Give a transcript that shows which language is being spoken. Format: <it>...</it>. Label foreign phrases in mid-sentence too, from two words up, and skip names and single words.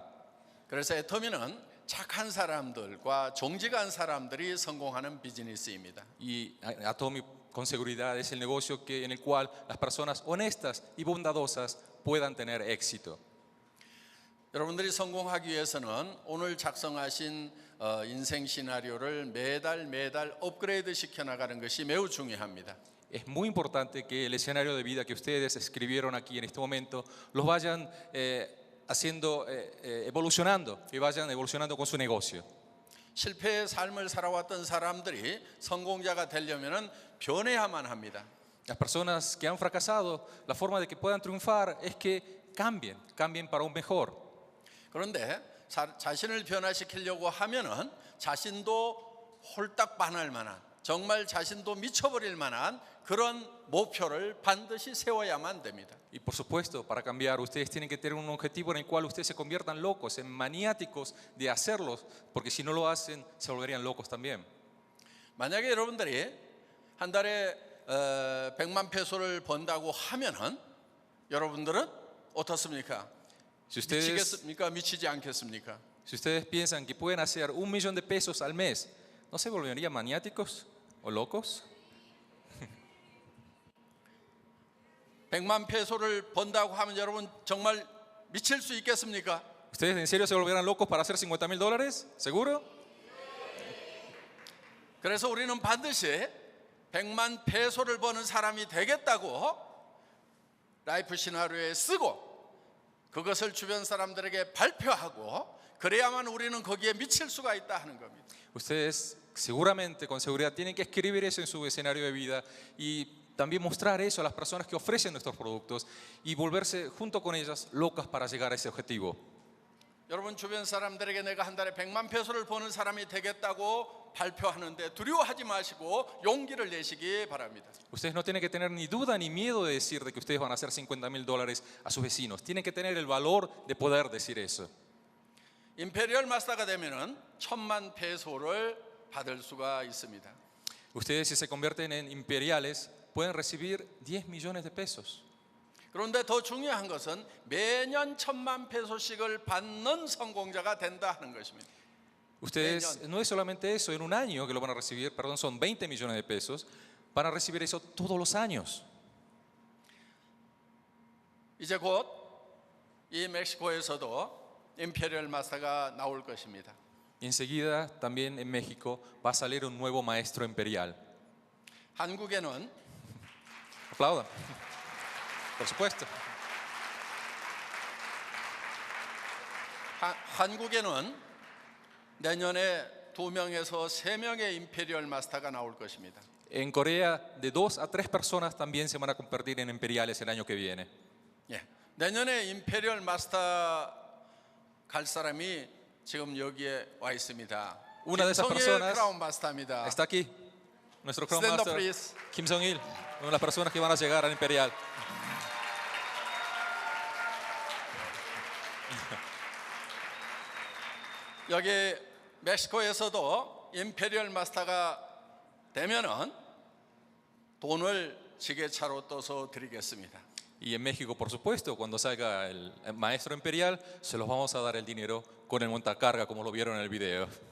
<ko>그래서 애터미는 착한 사람들과 정직한 사람들이 성공하는 비즈니스입니다.</ko> <es>Y Atomy con seguridad es el negocio en el cual las personas honestas y bondadosas puedan tener éxito.</es> <ko>여러분들이 성공하기 위해서는 오늘 작성하신 인생 시나리오를 매달 업그레이드 시켜나가는 것이 매우 중요합니다.</ko> <es>Es muy importante que el escenario de vida que ustedes escribieron aquí en este momento los vayan evolucionando, que vayan evolucionando con su negocio.</es> <ko>실패의 삶을 살아왔던 사람들이 성공자가 되려면 변해야만 합니다.</ko> <es>Las personas que han fracasado, la forma de que puedan triunfar es que cambien para un mejor.</es> <ko>그런데 자신을 변화시키려고 하면은 자신도 홀딱 반할 만한 정말 자신도 미쳐버릴 만한 그런 목표를 반드시 세워야만 됩니다.</ko> <es>Y por supuesto, para cambiar, ustedes tienen que tener un objetivo en el cual ustedes se conviertan locos, en maniáticos de hacerlos, porque si no lo hacen, se volverían locos también.</es> <ko>만약에 여러분들이 한 달에 100만 페소를 번다고 하면은 여러분들은 어떻습니까?</ko> <es>Si ustedes,</es> <ko>미치겠습니까? 미치지 않겠습니까?</ko> <es>si ustedes piensan que pueden hacer 1 millón de pesos al mes, ¿no se volverían maniáticos o locos?</es> <ko>100만 페소를 번다고 하면 여러분 정말 미칠 수 있겠습니까?</ko> <es>¿Ustedes en serio se volverán locos para hacer $50,000? ¿Seguro?</es> <ko>그래서 우리는 반드시 100만 페소를 버는 사람이 되겠다고 라이프 시나리오에 쓰고 그것을 주변 사람들에게 발표하고 그래야만 우리는 거기에 미칠 수가 있다 하는 겁니다.</ko> <es>Ustedes seguramente, con seguridad, tienen que escribir eso en su escenario de vida y también mostrar eso a las personas que ofrecen nuestros productos y volverse junto con ellas locas para llegar a ese objetivo.</es> <ko>여러분 주변 사람들에게 내가 한 달에 100만 페소를 버는 사람이 되겠다고 발표하는데 두려워하지 마시고 용기를 내시기 바랍니다.</ko> <es>Ustedes no tienen que tener ni duda ni miedo de decir de que ustedes van a hacer $50,000 a sus vecinos. Tienen que tener el valor de poder decir eso.</es> <ko>임페리얼 마스터가 되면은 1,000만 페소를 받을 수가 있습니다.</ko> <es>Ustedes si se convierten en imperiales pueden recibir 10 millones de pesos.</es> <ko>그런데 더 중요한 것은 매년 1,000만 페소씩을 받는 성공자가 된다 하는 것입니다.</ko> <es>Ustedes, no es solamente eso, en un año que lo van a recibir, perdón, son 20 millones de pesos, van a recibir eso todos los años.</es> <ko>이제 곧 이 멕시코에서도 임페리얼 마스터가 나올 것입니다.</ko> <es>Y enseguida también en México va a salir un nuevo maestro imperial.</es> <ko>한국에는</ko> <es>Aplaudan. Por supuesto.</es> <ko>한국에는 내년에 2명에서 3명의 임페리얼 마스터가 나올 것입니다.</ko> <es>En Corea, de 2 a 3 personas también se van a convertir en imperiales el año que viene.</es> <ko>예. 내년에 임페리얼 마스터 갈 사람이 지금 여기에 와 있습니다.</ko> <es>Una de esas 김성일 personas</es> <ko>크라운 마스터입니다.</ko> <es>está aquí, nuestro Crown</es> <en>Stand up, Master, please.</en> <es>Kim Jong-il, una de las personas que van a llegar al imperial.</es> <ko>여기 멕시코에서도 임페리얼 마스터가 되면은 돈을 지게차로 떠서 드리겠습니다.</ko> <es>Y en México, por supuesto, cuando salga el maestro imperial, se los vamos a dar el dinero con el montacarga, como lo vieron en el video.</es>